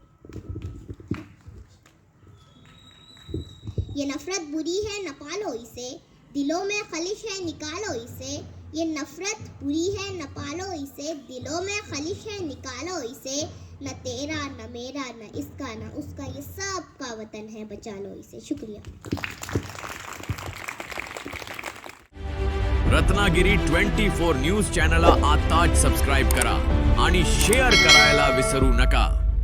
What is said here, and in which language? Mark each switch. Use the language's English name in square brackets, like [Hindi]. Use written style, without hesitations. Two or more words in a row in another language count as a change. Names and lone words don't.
[Urdu] یہ نفرت بری ہے نہ پالو اسے، دلوں میں خلش ہے نکالو اسے۔ یہ نفرت بری ہے نہ پالو اسے، دلوں میں خلش ہے نکالو اسے۔ نہ تیرا نہ میرا نہ اس کا نہ اس کا، یہ سب کا وطن ہے، بچا لو اسے۔ شکریہ۔ [Marathi] रत्नागिरी 24 [English] news channelला [Marathi] आताच सबस्क्राईब करा आणि शेअर करायला विसरू नका।